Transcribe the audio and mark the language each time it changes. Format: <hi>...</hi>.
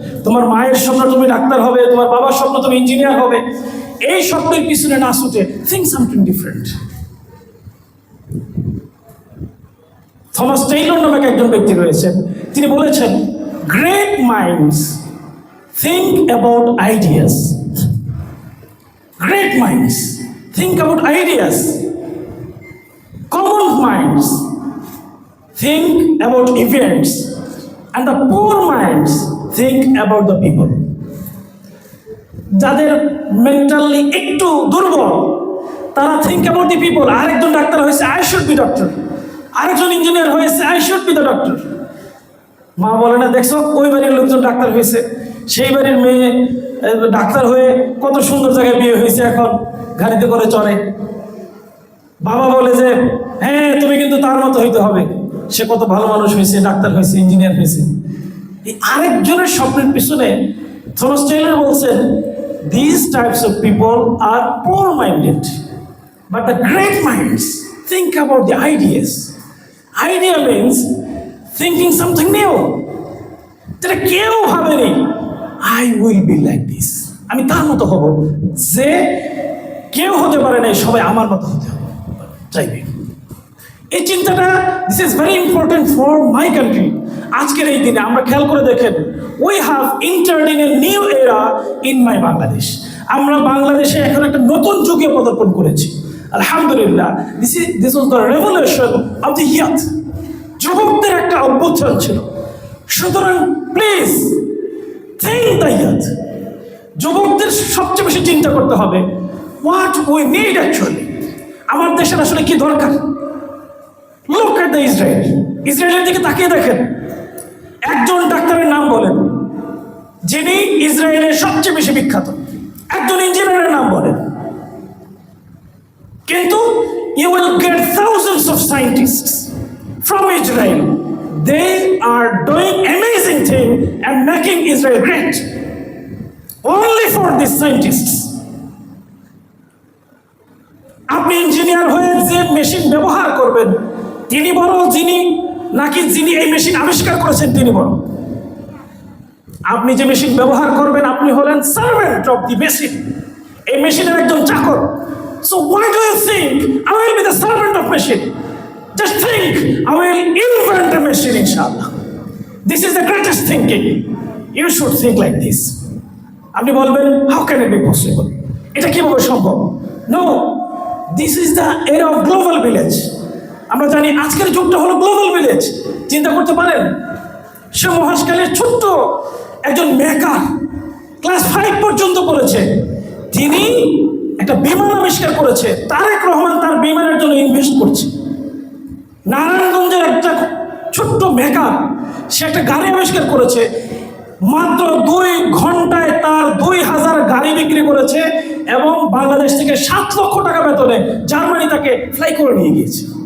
<bn>তোমার মায়ের স্বপ্ন তুমি ডাক্তার হবে, তোমার বাবার স্বপ্ন তুমি ইঞ্জিনিয়ার হবে, এই স্বপ্নের পিছনে না ছুটে</bn> <en>Think something different.</en> <bn>Thomas Taylor নামক একজন ব্যক্তি রয়েছেন, তিনি বলেছেন,</bn> <en>Great minds think about ideas. Great minds think about ideas. Common minds think about events. And the poor minds think about the people.</en> <bn>যাদের মেন্টালি একটু দুর্বল তারা</bn> <en>think about the people.</en> <bn>আরেকজন ডাক্তার হয়েছে,</bn> <en>I should be doctor.</en> <bn>আরেকজন engineer হয়েছে,</bn> <en>I should be the doctor.</en> <bn>মা বলে না, দেখছো ওই বাড়ির লোকজন ডাক্তার হয়েছে, সেই বাড়ির মেয়ে ডাক্তার হয়ে কত সুন্দর জায়গায় বিয়ে হয়েছে, এখন গাড়িতে করে চলে। বাবা বলে যে হ্যাঁ তুমি কিন্তু তার মতো হইতে হবে, সে কত ভালো মানুষ হয়েছে, ডাক্তার হয়েছে, ইঞ্জিনিয়ার হয়েছে। এই আরেকজনের স্বপ্নের পিছনে থমাস টেইলর বলছেন,</bn> <en>these types of people are poor minded, but the great minds think about the ideas. Idea means thinking something new.</en> <bn>যেটা কেউ ভাবেনি,</bn> <en>I will be like this,</en> <bn>আমি তার মতো হব, যে কেউ হতে পারে না, সবাই আমার মতো হতে হবে চাইবে। এই চিন্তাটা,</bn> <en>This is very important for my country.</en> <bn>আজকের এই দিনে আমরা খেয়াল করে দেখেন,</bn> <en>We have entered in a new era in my Bangladesh.</en> <bn>আমরা বাংলাদেশে এখন একটা নতুন যুগে পদার্পণ করেছি, আলহামদুলিল্লাহ।</bn> <en>This was the revolution of the youth.</en> <bn>যুবকদের একটা অভ্যুত্থান ছিল।</bn> <en>সুতরাং please think the youth.</en> <bn>যুবকদের সবচেয়ে বেশি চিন্তা করতে হবে,</bn> <en>what we need actually,</en> <bn>আমার দেশের আসলে কি দরকার।</bn> <en>Look at the Israel.</en> <bn>ইসরায়েলের দিকে তাকিয়ে দেখেন, একজন ডাক্তারের নাম বলেন যিনি ইসরায়েলের সবচেয়ে বেশি বিখ্যাত, একজন ইঞ্জিনিয়ারের নাম বলেন, কিন্তু</bn> <en>You will get thousands of scientists from Israel. They are doing amazing thing and making Israel great. Only for these scientists.</en> <bn>আপনি ইঞ্জিনিয়ার হয়ে যে মেশিন ব্যবহার করবেন তিনি বড় যিনি, নাকি যিনি এই মেশিন আবিষ্কার করেছেন তিনি বড়? আপনি যে মেশিন ব্যবহার করবেন আপনি হলেন</bn> <en>servant of the machine,</en> <bn>এই মেশিনের একজন চাকর।</bn> <en>So why do you think I will be the servant of machine? Just think, I will invent a machine, inshallah. This is the greatest thinking. You should think like this.</en> <bn>আপনি বলবেন,</bn> <en>how can it be possible?</en> <bn>এটা কিভাবে সম্ভব?</bn> <en>No, this is the era of global village.</en> <bn>আমরা জানি আজকের যুগটা হলো গ্লোবাল ভিলেজ। চিন্তা করতে পারেন, সে মহাকাশের ছোট্ট একজন মেকার, ক্লাস 5 পর্যন্ত পড়েছে, তিনি একটা বিমান আবিষ্কার করেছে। তারেক রহমান তার বিমানের জন্য ইনভেস্ট করছে। নারায়ণগঞ্জের একটা ছোট্ট মেকার, সে একটা গাড়ি আবিষ্কার করেছে, মাত্র 2 ঘন্টায় তার 2000 গাড়ি বিক্রি করেছে এবং বাংলাদেশ থেকে 7 লক্ষ টাকা বেতনে জার্মানি তাকে ফ্লাই করে নিয়ে গিয়েছে।</bn>